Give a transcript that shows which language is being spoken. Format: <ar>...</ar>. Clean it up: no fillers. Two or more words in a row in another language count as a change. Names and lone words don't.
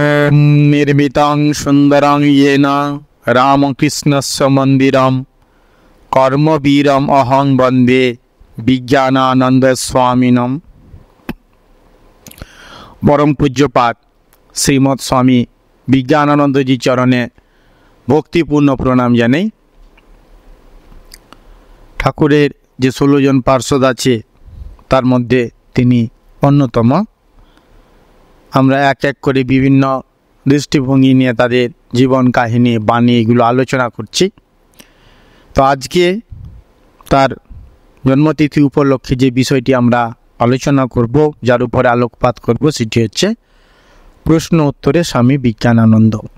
<sa>निर्मितं सुन्दरं येन रामकृष्णस्य मन्दिरं कर्मवीरम् अहं वन्दे विज्ञानानंद स्वामिनम।</sa> <bn>পরম পূজ্যপাদ শ্রীমদ স্বামী বিজ্ঞানানন্দ জী চরণে ভক্তিপূর্ণ প্রণাম জানাই। ঠাকুরের যে 16 জন পার্ষদ আছে তার মধ্য তিনি অন্যতম। আমরা এক এক করে বিভিন্ন দৃষ্টিভঙ্গি নিয়ে তাদের জীবন কাহিনী বাণী এগুলো আলোচনা করছি। তো আজকে তার জন্মতিথি উপলক্ষে যে বিষয়টি আমরা আলোচনা করব, যার উপরে আলোকপাত করব, সেটি হচ্ছে প্রশ্ন উত্তরে স্বামী বিজ্ঞানানন্দ।</bn>